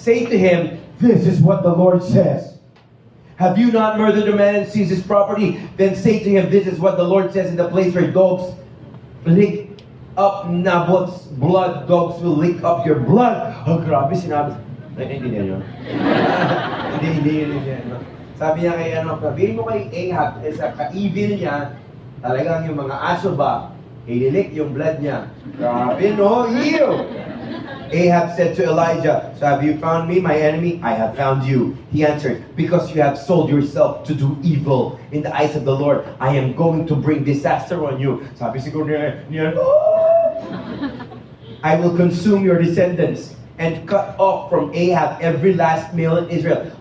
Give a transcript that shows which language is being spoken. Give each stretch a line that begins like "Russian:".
English: Say to him, this is what the Lord says. Have you not murdered a man and seized his property? Then say to him, this is what the Lord says in the place where dogs lick up Naboth's blood, dogs will lick up your blood.
Filipino: Oh, grabe, sinabi. Hindi niya yun. Hindi. Sabi niya kay sabihin mo kay Ahab, sa ka-evil niya, talagang yung mga aso ba, ililik yung blood niya. Grabe, no? Ew!
English: Ahab said to Elijah, so have you found me, my enemy? I have found you. He answered, because you have sold yourself to do evil in the eyes of the Lord, I am going to bring disaster on you.
Filipino: Sabi siguro niya,
English: I will consume your descendants and cut off from Ahab every last male in Israel.